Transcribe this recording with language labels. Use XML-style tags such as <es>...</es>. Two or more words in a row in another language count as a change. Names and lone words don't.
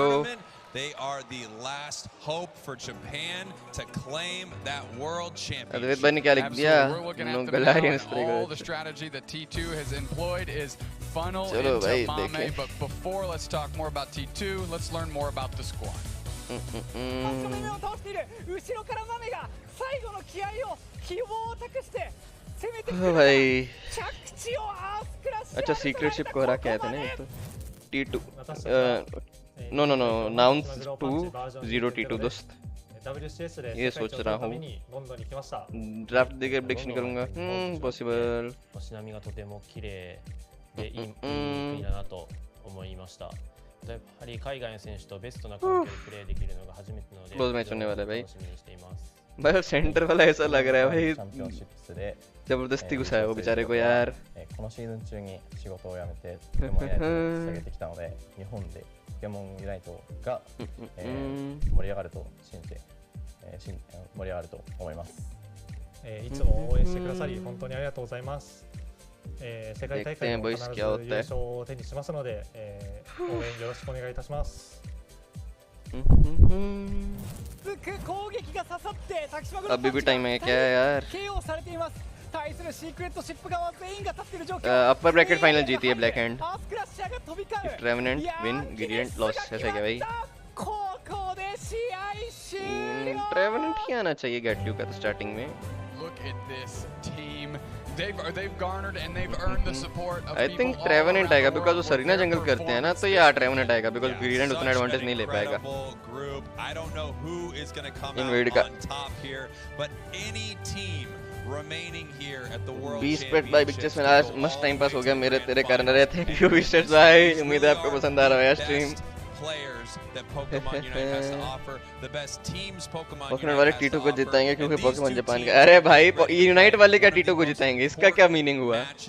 <en>They are the last hope for Japan to claim that world championship. We're looking at the map, all the strategy that T2 has employed is funnel into Mame, but before let's talk more about T2, let's learn more about the squad.</en> <hi>भाई अच्छा सीक्रेट शिप को हरा के आए थे ना तो T2 नो नाउंस 2-0 T2 दोस्त ये सोच रहा हूँ ड्राफ्ट देकर प्रेडिक्शन करूँगा पॉसिबल</hi> <ja>星並みがとても綺麗でいい国だなと思いました。やはり海外の選手とベストな環境でプレーできるのが初めてなので楽しみにしています。</ja> <hi>भाई सेंटर वाला ऐसा लग रहा है भाई जबरदस्ती घुसाया वो बेचारे को यार</hi> <ja>このシーズン中に仕事を辞めてポケモンユナイトを下げてきたので日本でポケモンユナイトが盛り上がると信じて盛り上がると思います。いつも応援してくださり本当にありがとうございます。世界大会も必ず優勝を手にしますので応援よろしくお願いいたします。</ja> <hi>अभी भी टाइम है क्या यार</hi> <en>upper bracket final</en> <hi>जीती है ब्लैक हैंड ट्रेवेनेंट विन ग्रेडिएंट लॉस ऐसा क्या भाई ट्रेवेनेंट ही आना चाहिए गैटल्यू का तो स्टार्टिंग में</hi> <en>They've garnered and they've earned the support of I think</en> <hi>Trevenant आएगा because वो सरीना जंगल करते हैं ना तो ये Trevenant आएगा because Gradient उतना एडवांटेज नहीं ले पाएगा इनवेड का 20 पेट भाई बिगचेस में आज मस्त</hi> <en>time pass</en> <hi>हो गया मेरे तेरे कारण रहे</hi> <en>thank you</en> <hi>विशेष भाई उम्मीद है आपको पसंद आ रहा है स्ट्रीम पोकेमॉन वाले टीटू को जिताएंगे क्योंकि पोकेमॉन जापान का अरे भाई यूनाइट वाले क्या टीटू को जिताएंगे इसका क्या मीनिंग हुआ</hi>